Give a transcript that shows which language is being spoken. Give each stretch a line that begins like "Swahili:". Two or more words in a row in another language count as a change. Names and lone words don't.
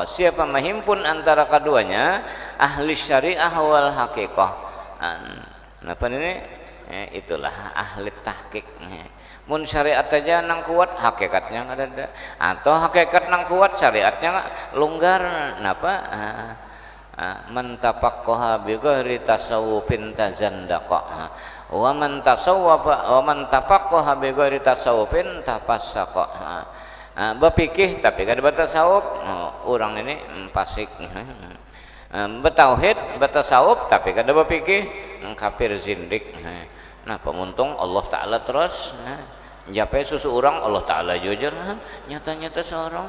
Banjar: Siapa menghimpun antara keduanya, ahli
Arabic: شريعة والحقيقة.
Banjar: Napa ini? Itulah ahli tahqiq. Mun syariat aja nang kuat, hakikatnya enggak ada. Atau hakikat nang kuat, syariatnya longgar. Napa?
Arabic: من تفقه بغير تصوف تزندق ومن تفقه بغير تصوف تفسق.
Banjar: Berfikih tapi kada bertasawuf, orang ini fasik. Bertauhid bertasawuf tapi kada berfikih, kafir zindik. Nah pemuntung Allah Ta'ala terus japai susu orang Allah Ta'ala jujur nyata-nyata seorang.